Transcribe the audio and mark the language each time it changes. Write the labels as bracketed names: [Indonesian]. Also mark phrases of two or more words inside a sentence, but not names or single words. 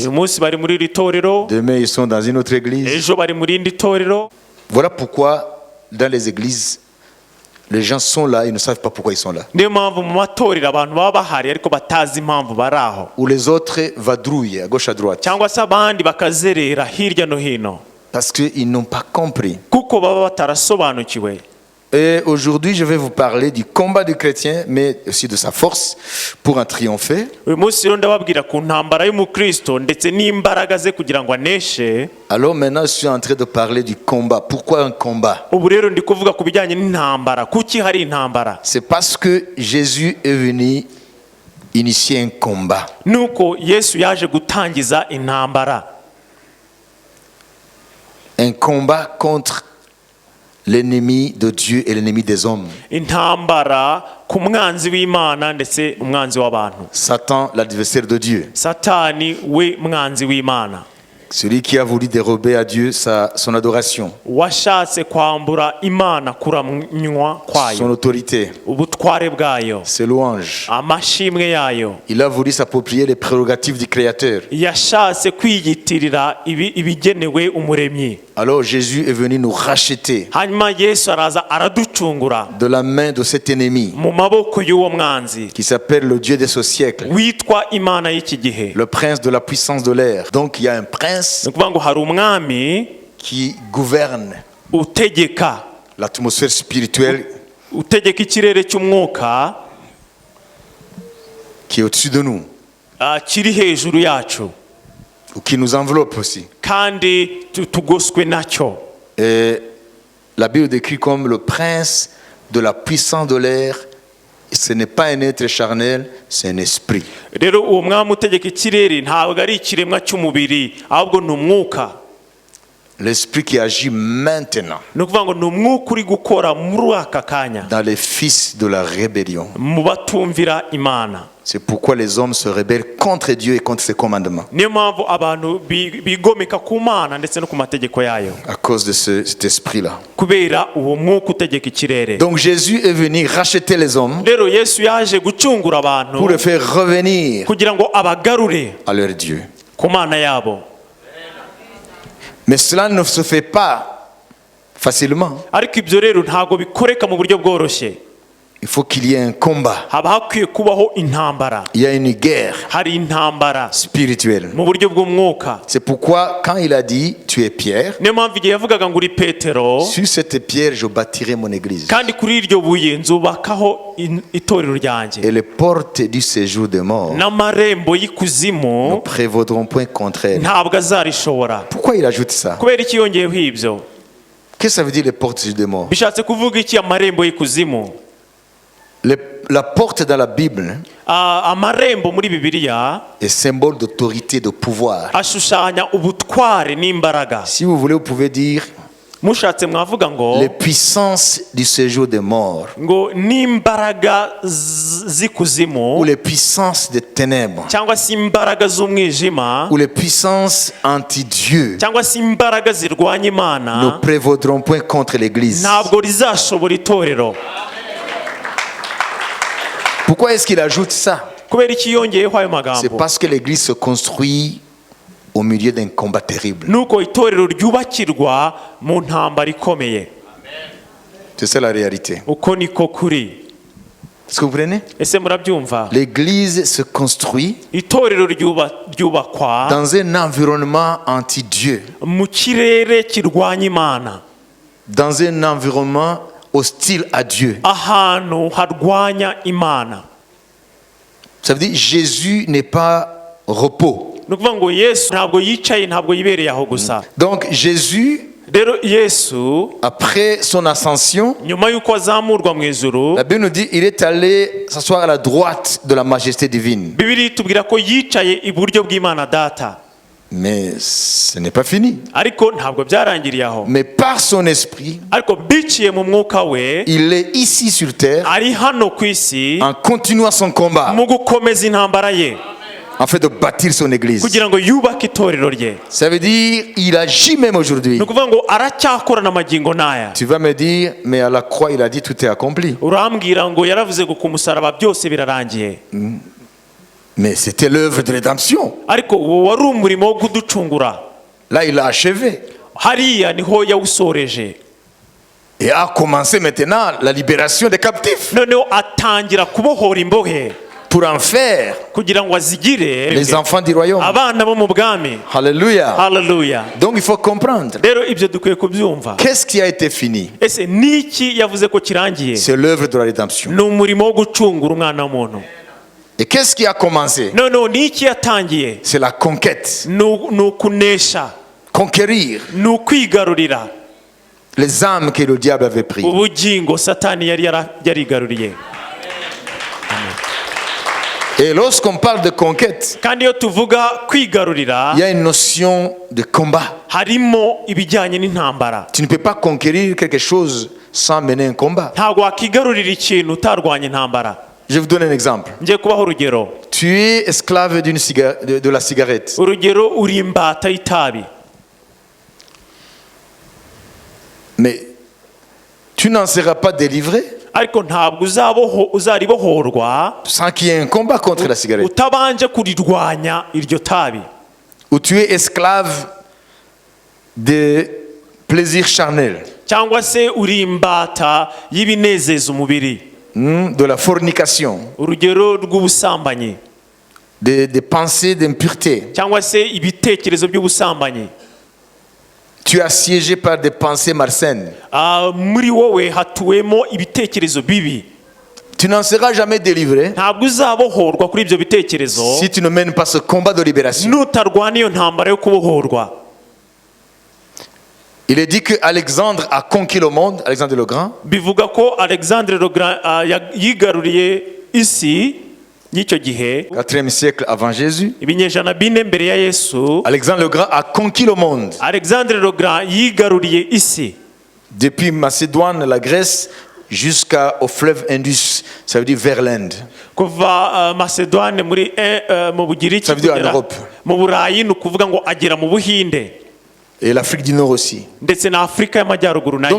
[Kinyarwanda] Uyu munsi bari muri iri torero, [French] demain ils sont dans une autre église. [Kinyarwanda] ejo bari muri indi torero. [French] Voilà pourquoi dans les églises, les gens sont là, ils ne savent pas pourquoi ils sont là. [Kinyarwanda] Niyo mpamvu mu matorero abantu baba bahari ariko batazi impamvu bari aho, [French] Ou les autres vadrouillent à gauche à droite, [Kinyarwanda] cyangwa se abandi bakazerera hirya no hino [French] parce qu'ils n'ont pas compris. [Kinyarwanda] kuko baba batarasobanukiwe. [French] Et aujourd'hui, je vais vous parler du combat du chrétien, mais aussi de sa force pour en triompher. [Kinyarwanda] Uyu munsi rero ndababwira ku ntambara y'umukristo ndetse n'imbaraga ze kugira ngo aneshe. [French] Alors maintenant, je suis en train de parler du combat. Pourquoi un combat? [Kinyarwanda] Ubu rero ndi kuvuga ku bijyanye n'intambara. Kuki hari intambara? [French] C'est parce que Jésus est venu initier un combat. [Kinyarwanda] Nuko Yesu yaje gutangiza intambara. [French] Un combat contre l'ennemi de Dieu et l'ennemi des hommes. [Kinyarwanda] Intambara ku mwanzi w'Imana ndetse umwanzi w'abantu. [French] Satan, l'adversaire de Dieu. [Kinyarwanda] Satani we mwanzi w'Imana. [French] Celui qui a voulu dérober à Dieu son adoration, [Kinyarwanda] Washatse kwambura Imana kuramnywa [French] son [Kinyarwanda] kwayo, [French] autorité, [Kinyarwanda] ubutware bwayo, [French] ses louanges. [Kinyarwanda] amashimwe yayo. [French] Il a voulu s'approprier les prérogatives du Créateur. [Kinyarwanda] Yashatse kwiyitirira ibigenewe umuremyi. [French] Alors Jésus est venu nous racheter [Kinyarwanda] Hanyuma Yesu araza araducungura [French] de la main de cet ennemi [Kinyarwanda] mu maboko y'uwo mwanzi [French] qui s'appelle le Dieu de ce siècle, [Kinyarwanda] witwa Imana y'iki gihe. [French] le prince de la puissance de l'air. Donc il y a un prince [Kinyarwanda] Ni ukuvuga ngo hari umwami [French] qui gouverne [Kinyarwanda] utegeka [French] l'atmosphère spirituelle [Kinyarwanda] utegeka ikirere cy'umwuka [French] qui est au-dessus de nous, [Kinyarwanda] kiri hejuru yacu [French] ou qui nous enveloppe aussi. [Kinyarwanda] kandi tugoswe nacyo. [French] Et la Bible décrit comme le prince de la puissance de l'air. Ce n'est pas un être charnel, c'est un esprit. [Kinyarwanda] Rero uwo mwami utegeka ikirere ntabwo ari ikiremwa cy'umubiri ahubwo ni umwuka. [French] L'esprit qui agit maintenant [Kinyarwanda] Ni ukuvuga ngo ni umwuka uri gukora muri aka kanya [French] dans les fils de la rébellion. [Kinyarwanda] mu batumvira Imana. [French] C'est pourquoi les hommes se rebellent contre Dieu et contre ses commandements. [Kinyarwanda] Niyo mpamvu abantu bigomeka ku Mana ndetse no ku mategeko yayo, [French] À cause de cet esprit-là. [Kinyarwanda] kubera uwo mwuka utegeka ikirere. [French] Donc Jésus est venu racheter les hommes [Kinyarwanda] Rero Yesu yaje gucungura abantu [French] pour les faire revenir [Kinyarwanda] kugira ngo abagarure [French] à leur Dieu. [Kinyarwanda] ku Mana yabo. [French] Mais cela ne se fait pas facilement. [Kinyarwanda] Ariko ibyo rero ntabwo bikoreka mu buryo bworoshye. [French] Il faut qu'il y ait un combat. [Kinyarwanda] Haba hakwiye kubaho intambara. [French] Il y a une guerre [Kinyarwanda] Hari intambara [French] spirituelle. [Kinyarwanda] mu buryo bw'umwuka. [French] C'est pourquoi quand il a dit tu es Pierre, [Kinyarwanda] Niyo mpamvu igihe yavugaga ngo uri Petero, [French] sur cette pierre je bâtirai mon église. [Kinyarwanda] kandi kuri iryo buye nzubakaho itorero ryanjye, [French] Et les portes du séjour des morts [Kinyarwanda] n'amarembo [French] ne [Kinyarwanda] y'ikuzimu [French] prévaudront point contre elle. [Kinyarwanda] ntabwo azarishobora. [French] Pourquoi il ajoute ça? [Kinyarwanda] Kubera iki yongeyeho ibyo? [French] Qu'est-ce que ça veut dire les portes du séjour des morts? [Kinyarwanda] Bishatse kuvuga iki amarembo y'ikuzimu? [French] La porte dans la Bible [Kinyarwanda] Amarembo muri Bibiliya [French] est symbole d'autorité, de pouvoir. [Kinyarwanda] ashushanya ubutware n'imbaraga. [French] Si vous voulez, vous pouvez dire [Kinyarwanda] Mushatse mwavuga ngo [French] les puissances du séjour des morts [Kinyarwanda] ngo n'imbaraga z'ikuzimu [French] ou les puissances des ténèbres [Kinyarwanda] cyangwa se imbaraga z'umwijima [French] ou les puissances anti-Dieu [Kinyarwanda] cyangwa se imbaraga zirwanya [French] ne [Kinyarwanda] Imana [French] prévaudront point contre l'Église. [Kinyarwanda] ntabwo rizashobora itorero. [French] Pourquoi est-ce qu'il ajoute ça? [Kinyarwanda] kubera iki yongeyeho ayo [French] C'est [Kinyarwanda] magambo? [French] parce que l'église se construit au milieu d'un combat terrible. [Kinyarwanda] Nuko itorero ryubakirwa mu ntambara ikomeye. [French] C'est ça la réalité. [Kinyarwanda] Uko niko kuri. [French] Est-ce que vous comprenez? [Kinyarwanda] Ese murabyumva? [French] L'église se construit [Kinyarwanda] Itorero ryubakwa [French] dans un environnement anti-Dieu, [Kinyarwanda] mu kirere kirwanya Imana, [French] dans un environnement hostile à Dieu. [Kinyarwanda] ahantu harwanya Imana. [French] Ça veut dire Jésus n'est pas repos. [Kinyarwanda] Ni ukuvuga ngo Yesu ntabwo yicaye, ntabwo yibereye aho gusa. [French] Donc Jésus, [Kinyarwanda] Rero Yesu [French] après son ascension, [Kinyarwanda] nyuma y'uko azamurwa mu ijuru, [French] la Bible nous dit il est allé s'asseoir à la droite de la majesté divine. [Kinyarwanda] Bibiliya itubwira ko yicaye iburyo bw'Imana Data. [French] Mais ce n'est pas fini. [Kinyarwanda] Ariko ntabwo byarangiriye aho. [French] Mais par son esprit, [Kinyarwanda] Ariko biciye mu mwuka we, [French] il est ici sur terre [Kinyarwanda] ari hano ku isi [French] en continuant son combat, [Kinyarwanda] mu gukomeza intambara ye [French] en fait de bâtir son église. [Kinyarwanda] kugira ngo yubake itorero rye. [French] Ça veut dire il agit même aujourd'hui. [Kinyarwanda] Ni ukuvuga ngo aracyakorana amagingo n'aya. [French] Tu vas me dire, mais à la croix, il a dit tout est accompli. [Kinyarwanda] Urambwira ngo yaravuze ngo ku musaraba byose birarangiye. [French] Mais c'était l'œuvre de rédemption. [Kinyarwanda] Ariko uwo wari umurimo wo kuducungura. [French] Là, il l'a achevé. [Kinyarwanda] Hariya niho yawusoreje. [French] Et a commencé maintenant la libération des captifs [Kinyarwanda] Noneho atangira kubohora imbohe [French] pour en faire [Kinyarwanda] kugira ngo azigire [French] les enfants du royaume. [Kinyarwanda] abana bo mu bwami. [French] Alléluia. [Kinyarwanda] Haleluya. [French] Donc il faut comprendre. [Kinyarwanda] Rero ibyo dukwiye kubyumva. [French] Qu'est-ce qui a été fini? [Kinyarwanda] Ese niki yavuze ko kirangiye? [French] C'est l'œuvre de la rédemption. [Kinyarwanda] Ni umurimo wo gucungura umwana w'umuntu. [French] Et qu'est-ce qui a commencé? [Kinyarwanda] Noneho niki yatangiye? [French] C'est la conquête. [Kinyarwanda] Ni ukunesha, [French] Conquérir [Kinyarwanda] ni ukwigarurira [French] les âmes que le diable avait prises. [Kinyarwanda] ubugingo Satani yari yarigaruriye. [French] Et lorsqu'on parle de conquête, [Kinyarwanda] Kandi iyo tuvuga kwigarurira, [French] il y a une notion de combat. [Kinyarwanda] harimo ibijyanye n'intambara. [French] Tu ne peux pas conquérir quelque chose sans mener un combat. [Kinyarwanda] Ntabwo wakigarurira ikintu utarwanya intambara. [French] Je vais vous donner un exemple. [Kinyarwanda] Ngiye kubaho urugero. [French] Tu es esclave de la cigarette. [Kinyarwanda] Urugero, uri imbata y'itabi. [French] Mais tu n'en seras pas délivré [Kinyarwanda] Ariko ntabwo uzaribohorwa [French] sans qu'il y ait un combat contre la cigarette. [Kinyarwanda] utabanje kurirwanya iryo tabi. [French] Ou tu es esclave des plaisirs charnels, [Kinyarwanda] Cyangwa se uri imbata y'ibinezeza umubiri. [French] de la fornication, [Kinyarwanda] Urugero rw'ubusambanyi, [French] des pensées d'impureté. [Kinyarwanda] cyangwa se ibitekerezo by'ubusambanyi. [French] Tu es assiégé par des pensées malsaines. [Kinyarwanda] Muri wowe hatuwemo ibitekerezo bibi. [French] Tu n'en seras jamais délivré [Kinyarwanda] Ntabwo uzabohorwa kuri ibyo bitekerezo [French] si tu ne mènes pas ce combat de libération. [Kinyarwanda] nutarwana iyo ntambara yo kubohorwa. [French] Il est dit que Alexandre a conquis le monde, Alexandre le Grand, [Kinyarwanda] Bivuga ko Alexandre le Grand yigaruriye isi y'icyo gihe, [French] 4e siècle avant Jésus. [Kinyarwanda] ibinyejana bine mbere ya Yesu. [French] Alexandre le Grand a conquis le monde. [Kinyarwanda] Alexandre le Grand yigaruriye isi [French] Depuis Macédoine, la Grèce, jusqu'au fleuve Indus, ça veut dire vers l'Inde. [Kinyarwanda] kuva Macedoine mu Bugiriki [French] Ça veut dire en [Kinyarwanda] kugera [French] Europe. [Kinyarwanda] mu Burayi, ni ukuvuga ngo agera mu Buhinde [French] Et l'Afrique du Nord aussi. [Kinyarwanda] ndetse na Afurika y'Amajyaruguru nayo.